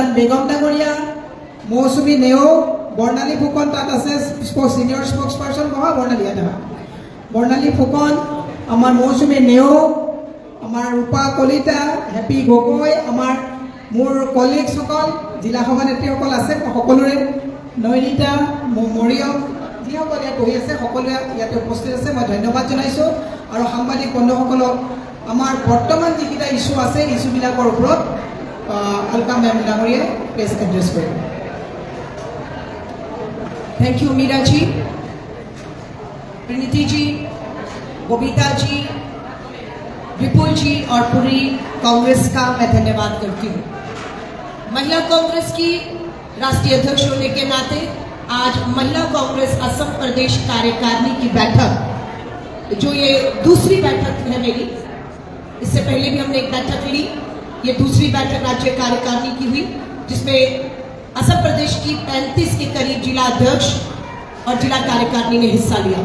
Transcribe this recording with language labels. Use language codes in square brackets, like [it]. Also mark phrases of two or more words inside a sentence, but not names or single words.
[as] বেগম ডাঙৰীয়া, মৌচুমী নেও, বৰ্ণালী ফুকন তাত আছে [en] senior spokesperson [as] বহা বৰ্ণালী আধা, বৰ্ণালী ফুকন, আমাৰ মৌচুমী নেও, আমাৰ ৰূপা কলিতা, হেপী গগৈ, আমাৰ মোৰ কলিগছসকল জিলা সভানেত্ৰীসকল আছে, সকলোৰে নয়নিতা মৰিয়ম যিসকল ইয়াত বহি আছে সকলোৱে ইয়াতে উপস্থিত আছে। মই ধন্যবাদ জনাইছোঁ আৰু সাংবাদিক বন্ধুসকলক আমাৰ বৰ্তমান যিকেইটা ইছ্যু আছে ইছ্যুবিলাকৰ ওপৰত আলকা মেম ডাঙৰীয়াই [en] press address [as] কৰিব। [en] thank you [hi] मीरा जी, प्रणीति जी, बबीता जी, विपुल जी और पूरी कांग्रेस का मैं धन्यवाद करती हूँ। महिला कांग्रेस की राष्ट्रीय अध्यक्ष होने के नाते आज महिला कांग्रेस असम प्रदेश कार्यकारिणी की बैठक, जो ये दूसरी बैठक है मेरी, इससे पहले भी हमने एक बैठक ली, ये दूसरी बैठक राज्य कार्यकारिणी की हुई, जिसमें असम प्रदेश की 35 के करीब जिला अध्यक्ष और जिला कार्यकारिणी ने हिस्सा लिया।